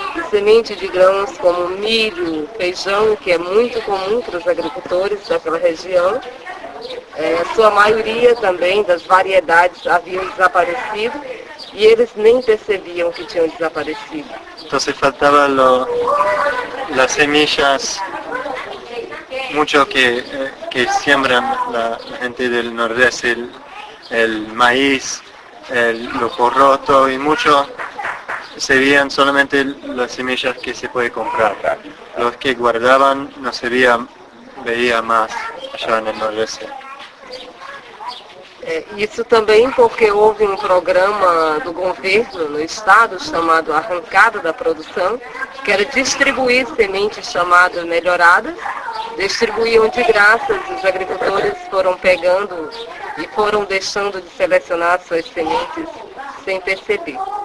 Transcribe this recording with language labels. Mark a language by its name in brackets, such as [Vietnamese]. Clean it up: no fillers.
[Portuguese] Semente de grãos como milho, feijão, que é muito comum para os agricultores daquela região. A sua maioria também das variedades haviam desaparecido e eles nem percebiam que tinham desaparecido. Então se faltava as semelhas. [Spanish] Mucho que siembran la gente del nordeste, el maíz, lo porroto y mucho serían solamente las semillas que se puede comprar. Los que guardaban no se veía más allá en el nordeste. [Portuguese] Isso também porque houve um programa do governo no estado chamado Arrancada da Produção, que era distribuir sementes chamadas melhoradas, distribuíam de graça, os agricultores foram pegando e foram deixando de selecionar suas sementes sem perceber.